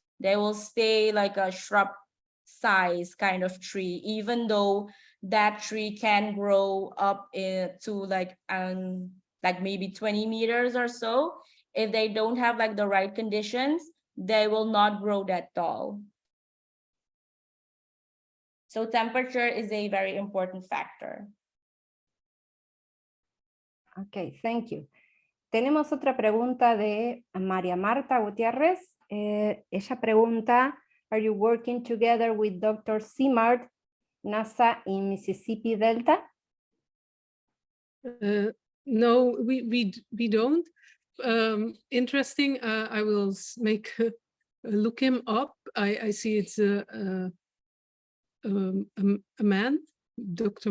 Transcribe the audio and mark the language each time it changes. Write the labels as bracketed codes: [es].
[en] They will stay like a shrub size kind of tree, even though that tree can grow up to like maybe 20 meters or so. If they don't have like the right conditions, they will not grow that tall. So temperature is a very important factor. Okay, thank you. [es] Tenemos otra pregunta de María Marta Gutiérrez. Ella pregunta, [en] are you working together with Dr. Simard, NASA in Mississippi Delta? No, we don't. Interesting. I will look him up. I see it's a man, Dr.